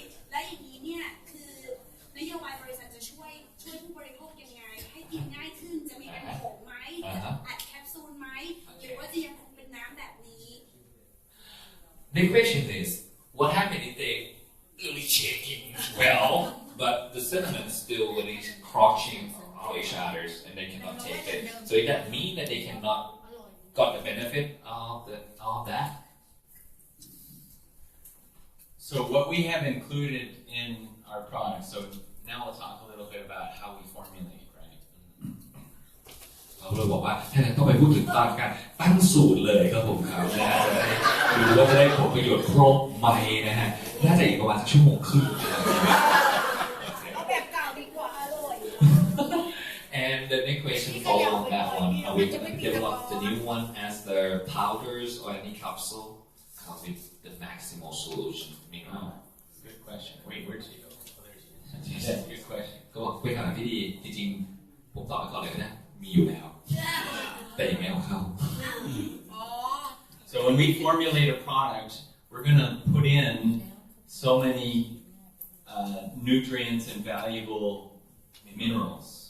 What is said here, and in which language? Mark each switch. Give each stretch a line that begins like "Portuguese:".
Thai: และอย่างนี้เนี่ยคือนโยบายบริษัทจะช่วยผู้บริโภคยังไงให้กินง่ายขึ้นจะมีเป็นผงไหมอัดแคปซูลไหมหรือว่าจะยังคงเป็นน้ำแบบนี้
English: The question is, what happened if they really shaking well, but the cinnamon still really crouching on each other and they cannot take it? So does that mean that they cannot got the benefit of that? So what we have included in our product, so now we'll talk a little bit about how we formulate, right?
Thai: เราเลยบอกว่าท่านต้องไปพูดถึงตอนการตั้งสูตรเลยครับผมครับนะฮะจะได้ดูว่าจะได้ผลประโยชน์ครบไหมนะฮะน่าจะอีกประมาณชั่วโมงครึ่ง เอาแบบเก่าดีกว่าอร่อย
English: And the next question follow on that one. Are we going to develop the new one as the powders or any capsule? Come with the Maximol Solution. Oh, good question. Wait, where'd she go? Oh, there she is. That's a good question.
Thai: ก็บอกเป็นคำถามที่ดีจริงๆผมตอบไปก่อนเลยนะมีอยู่แล้วแต่ยังไม่เอาเข้า
English: So when we formulate a product, we're going to put in so many nutrients and valuable minerals.